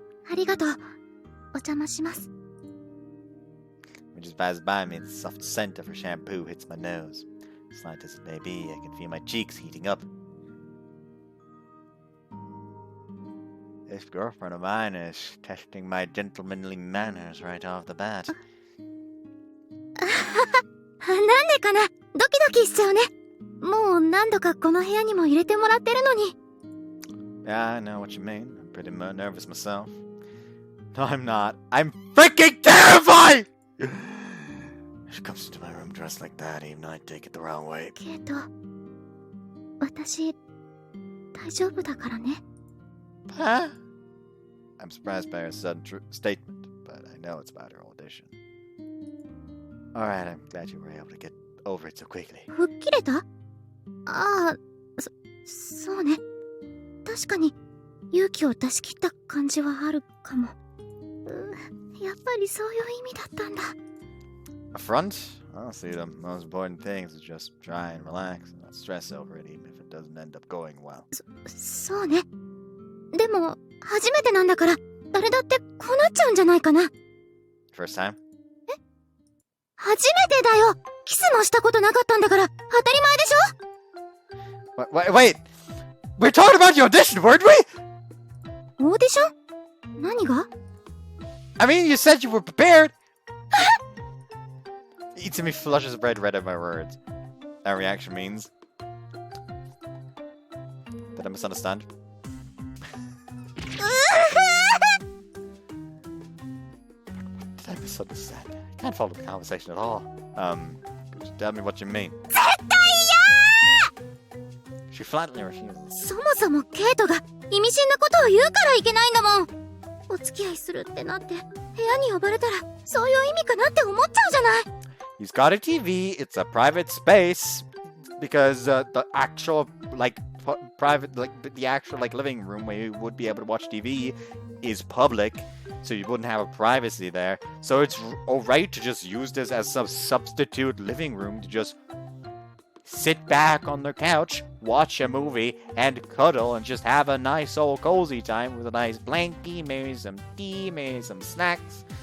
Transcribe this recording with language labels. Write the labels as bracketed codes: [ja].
[ja] ありがとうお邪魔します [en] When she passes by me, the soft scent of her shampoo hits my nose. Slight as it may be, I can feel my cheeks heating up. This girlfriend of mine is testing my gentlemanly manners right off the bat. [ja] なんでかなドキドキしちゃうねもう何度かこの部屋にも入れてもらってるのに [en] Yeah, I know what you mean. I'm pretty nervous myself. No, I'm not. I'm freaking terrified! She comes into my room dressed like that, even though I take it the wrong way. [ja] ケイト私大丈夫だからね [en] Huh? I'm surprised by her sudden statement, but I know it's about her audition. Alright, I'm glad you were able to get over it so quickly. [ja] 吹っ切れたああそうね確かに勇気を出し切った感じはあるかもやっぱりそういう意味だったんだ [en] A front? Honestly, the most important thing is to just try and relax and not stress over it, even if it doesn't end up going well. [ja] そうねでも初めてなんだから誰だってこうなっちゃうんじゃないかな [en] First time? [ja] 初めてだよキスもしたことなかったんだから当たり前でしょ [en] Wait! We're talking about the audition, weren't we? [ja] オーディション何が [en] I mean, you said you were prepared! Itsumi flushes red at my words. That reaction means... Did I misunderstand? Did I misunderstand? I can't follow the conversation at all. Could you tell me what you mean? She flatly refuses. [ja] そもそもケイトが意味深なことを言うからいけないんだもん。お付き合いするってなって部屋に呼ばれたらそういう意味かなって思っちゃうじゃない。 [en] He's got a TV. It's a private space because the actual private the actual living room where you would be able to watch TV is public, so you wouldn't have a privacy there. So it's alright to just use this as some substitute living room to just sit back on the couch, watch a movie, and cuddle and just have a nice old cozy time with a nice blankie, maybe some tea, maybe some snacks.